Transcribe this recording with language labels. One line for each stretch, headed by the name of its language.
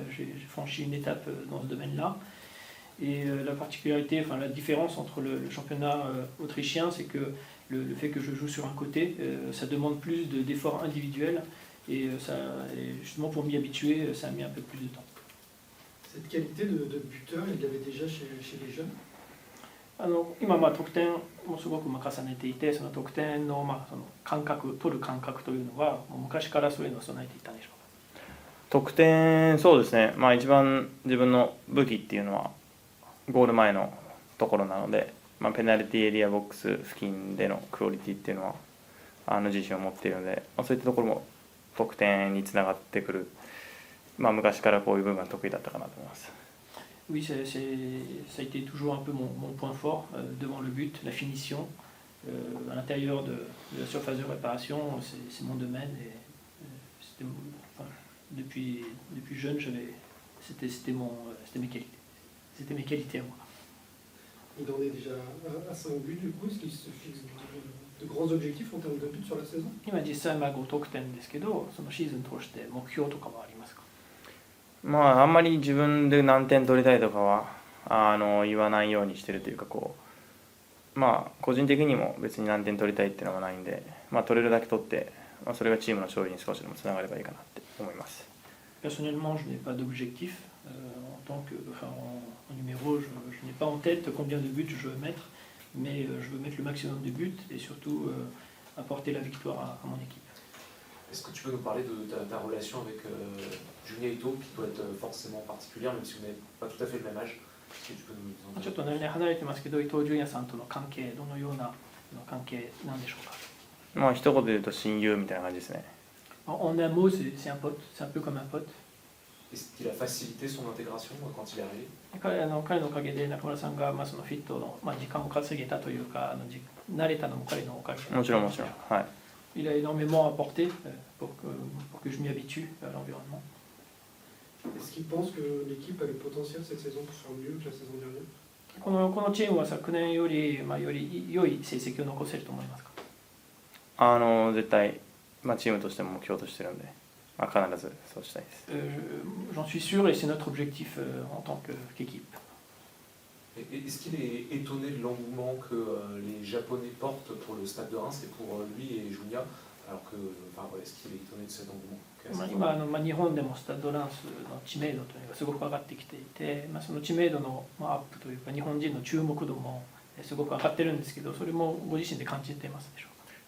French: J'ai franchi une étape dans ce domaine-là. Et la particularité, enfin la différence entre le championnat autrichien, c'est que le fait que je joue sur un côté, ça demande plus d'efforts individuels. Et justement pour m'y habituer, ça a mis un peu plus de temps. Cette qualité de buteur, il l'avait déjà chez les jeunes?
Japanese: 今得点もすごく重ねていて、その得点のその取る感覚というのはもう昔からそういうのを備えていたんでしょうか？得点、そうですね。一番自分の武器っていうのはゴール前のところなので、ペナルティエリアボックス付近でのクオリティっていうのは自信を持っているので、そういったところも得点につながってくる、昔からこういう部分が得意だったかなと思います。
French: Oui, ça a été toujours un peu mon point fort devant le but, la finition. À l'intérieur de la surface de réparation, c'est mon domaine. Et depuis jeune, c'était mes qualités. C'était mes qualités à moi. Il en est déjà à 5 buts du coup. Est-ce qu'il se fixe de grands objectifs en termes de buts sur la saison?
Japanese: 今実際5得点ですけど、そのシーズン通して目標とかはありますか？あんまり自分で何点取りたいとかは言わないようにしてるというか、個人的にも別に何点取りたいっていうのはないんで、取れるだけ取って、それがチームの勝利に少しでもつながればいいかなって思います。
French: Personnellement, je n'ai pas d'objectif en numéro. Je n'ai pas en tête combien de buts je veux mettre, mais je veux mettre le maximum de buts et surtout apporter la victoire à mon équipe. Est-ce que tu peux nous parler de ta relation avec Junya Ito, qui doit être forcément particulière, même si vous n'avez pas tout à fait le même âge? Est-ce que tu peux nous en dire?
Japanese: ちょっと年齢離れてますけど、伊藤純也さんとの関係、どのような関係なんでしょうか？一言で言うと親友みたいな感じですね。
French: En un mot, c'est un pote, c'est un peu comme un pote. Est-ce qu'il a facilité son intégration quand il est arrivé?
Japanese: 彼のおかげで中村さんがそのフィットの時間を稼げたというか、慣れたのも彼のおかげで。もちろん。はい。
French: Il a énormément apporté pour que je m'y habitue à l'environnement. Est-ce qu'il pense que l'équipe a le potentiel cette saison pour faire mieux que la saison dernière?
Japanese: このチームは昨年より良い成績を残せると思いますか？絶対チームとしても目標としてるんで、まあ、必ずそうしたいです。
French: J'en suis sûr et c'est notre objectif en tant qu'équipe. Est-ce qu'il est étonné de l'engouement que les Japonais portent pour le stade de Reims et pour lui et Junia, alors que, enfin, voilà, est-ce qu'il est étonné de cet engouement?
Japanese: 今日本でもスタッド・ランスの知名度というのがすごく上がってきていて、その知名度のアップというか日本人の注目度もすごく上がってるんですけど、それもご自身で感じてますでしょうか？